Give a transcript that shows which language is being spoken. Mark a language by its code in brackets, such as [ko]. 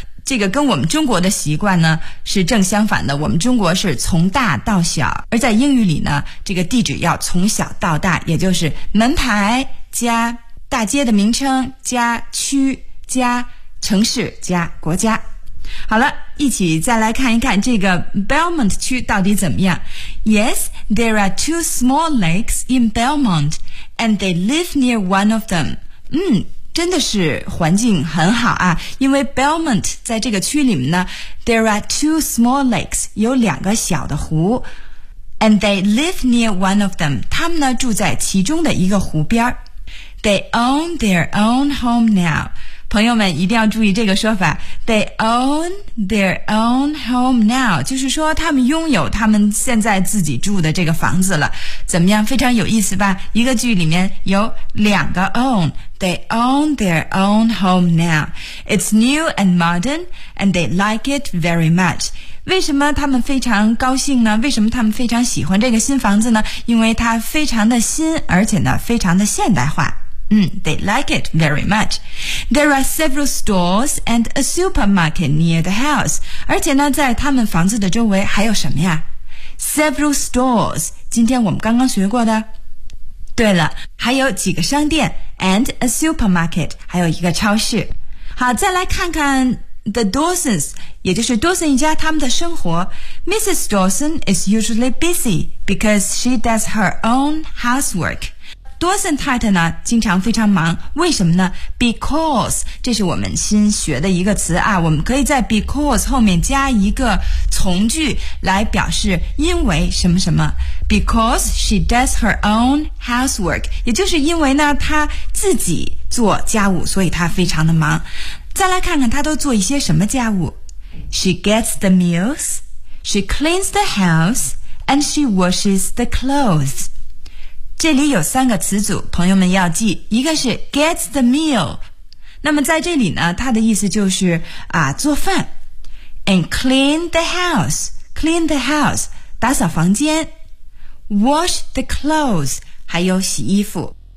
[zh] 这个跟我们中国的习惯呢是正相反的，我们中国是从大到小，而在英语里呢，这个地址要从小到大，也就是门牌加大街的名称加区加城市加国家。好了，一起再来看一看这个 Belmont 区到底怎么样。 [en] Yes, there are two small lakes in Belmont and they live near one of them. [zh] 嗯，真的是环境很好啊，因为 Belmont 在这个区里面呢， [en] there are two small lakes, [zh] 有两个小的湖， [en] and they live near one of them, [zh] 他们呢住在其中的一个湖边。 [en] They own their own home now. [zh] 朋友们一定要注意这个说法， They own their own home now， 就是说他们拥有他们现在自己住的这个房子了。怎么样，非常有意思吧？一个句里面有两个 [en] own， They own their own home now， It's new and modern and they like it very much。 [zh] 为什么他们非常高兴呢？为什么他们非常喜欢这个新房子呢？因为它非常的新，而且呢非常的现代化。 [en] They like it very much. There are several stores and a supermarket near the house. [zh] 而且呢，在他们房子的周围还有什么呀？ [en] Several stores, [zh] 今天我们刚刚学过的。对了，还有几个商店 [en] and a supermarket, [zh] 还有一个超市。好，再来看看 the Dawsons, 也就是 Dawson 一家他们的生活。Mrs. [en] Dawson is usually busy because she does her own housework. [zh] 多森太太呢经常非常忙，为什么呢？ Because， 这是我们新学的一个词啊，我们可以在 because 后面加一个从句来表示因为什么什么。 [en] Because she does her own housework， [zh] 也就是因为呢她自己做家务，所以她非常的忙。再来看看她都做一些什么家务。 [en] She gets the meals， She cleans the house， And she washes the clothes。 [zh] 这里有三个词组，朋友们要记，一个是 [en] gets the meal， [zh] 那么在这里呢它的意思就是啊做饭， [en] and clean the house [zh] 打扫房间， [en] wash the clothes [zh] 还有洗衣服。